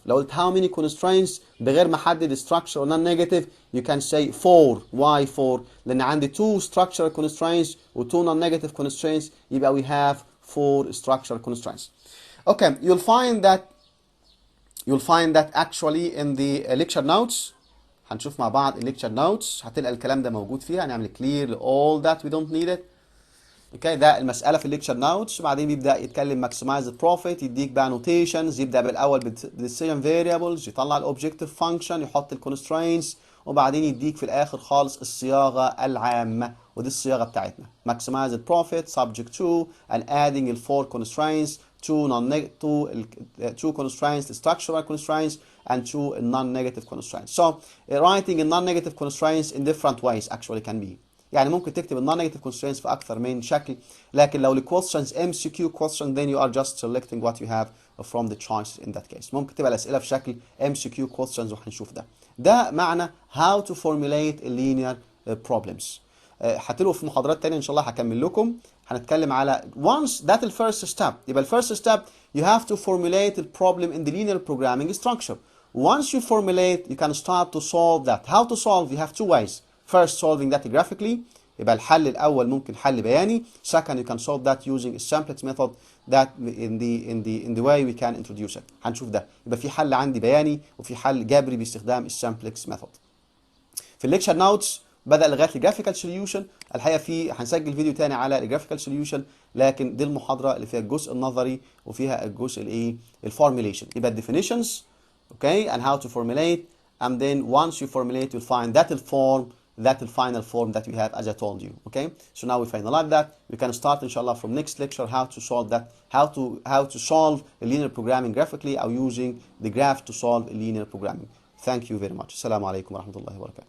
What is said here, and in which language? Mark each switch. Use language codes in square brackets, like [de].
[ar] لو قلت [en] how many constraints [ar] بغير ما احدد [en] structure or non-negative, you can say 4. Why 4? [ar] لأن عندي [en] 2 structural constraints و 2 non-negative constraints, [ar] يبقى [en] we have 4 structural constraints. Okay, you'll find that actually in the lecture notes. [ar] هنشوف مع بعض lecture notes، هتلقى الكلام ده موجود فيها. هنعمل [en] clear all that we don't need it. [ar] اوكي، ده المساله في الليكتشر نوتس. بعدين بيبدا يتكلم ماكسمايز البروفيت، يديك بقى نوتيشنز، يبدا بالاول بالديسيجن فاريبلز، يطلع الاوبجكتيف فانكشن، يحط الكونسترينتس، وبعدين يديك في الاخر خالص الصياغه العامه، ودي الصياغه بتاعتنا. ماكسمايز البروفيت [en] subject to and adding the 4 constraints, 2 constraints, the structural constraints and 2 non-negative constraints. So writing a non-negative constraints in different ways actually can be. [ar] يعني ممكن تكتب ال non-negative constraints في أكثر من شكل، لكن لو ال [en] questions MCQ question then you are just selecting what you have from the choice in that case. [ar] ممكن تبقى الأسئلة في شكل MCQ questions وهنشوف ده. ده معنى [en] how to formulate linear problems. [ar] هتلاقوا في محاضرات تانية إن شاء الله هكمل لكم. هنتكلم على [en] once that the first step. [ar] يبقى ال [en] first step you have to formulate the problem in the linear programming structure. Once you formulate you can start to solve that. How to solve? You have 2 ways. First, solving that graphically. [ar] يبقى الحل الأول ممكن حل بياني. [en] Second, you can solve that using a simplex method that in the way we can introduce it. [ar] هنشوف ده. يبقى في حل عندي بياني وفي حل جبري باستخدام السمبلكس ميثود. في الليكشر نوتس بدأ لغاية الجرافيكال سوليوشن. الحقيقة هنسجل فيديو تاني على الجرافيكال سوليوشن، لكن دي المحاضرة اللي فيها الجزء النظري وفيها الجزء الايه الفورميليشن. يبقى [en] definitions, okay, and how to formulate, and then once you formulate you'll find that the final form that we have as I told you. Okay, so now we finalize that. We can start inshallah from next lecture how to solve that, how to solve a linear programming graphically or using the graph to solve a linear programming. Thank you very much. Assalamu alaikum wa rahmatullahi wa barakatuh.